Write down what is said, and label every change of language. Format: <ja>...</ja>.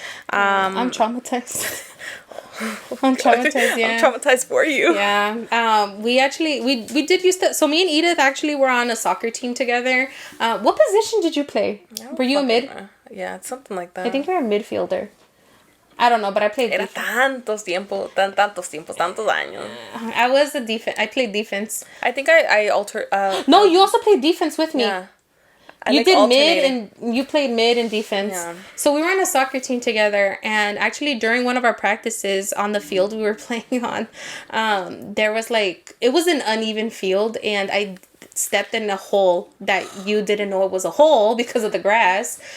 <en>I'm traumatized. I'm traumatized. Yeah. I'm traumatized for you. Yeah. We did used to. So me and Edith actually were on a soccer team together. What position did you play? Were you a mid? Yeah, it's something like that. I think you're a midfielder. I don't know, but I played</en> <es>Era tantos tiempos, tantos años.</es> <en>I was a defense. I played defense. I think I altered. No, you also played defense with me. Yeah. You did mid and you played mid and defense. Yeah. So we were on a soccer team together, and actually during one of our practices on the field we were playing on, there was like, it was an uneven field, and I stepped in a hole that you didn't know it was a hole because of the grass.</en>